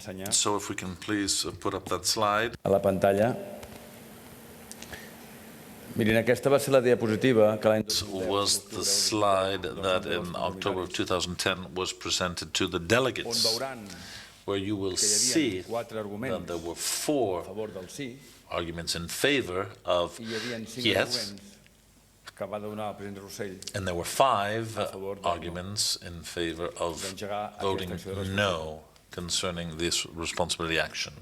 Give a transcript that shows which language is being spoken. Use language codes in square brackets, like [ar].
[en] So if we can please put up that slide. [ca] A la pantalla. Miren, aquesta va ser la diapositiva que l'any... [en] was the slide that in October of 2010 was presented to the delegates, where you will see that there were 4 arguments in favor of yes, and there were 5 arguments in favor of voting no concerning this responsibility action.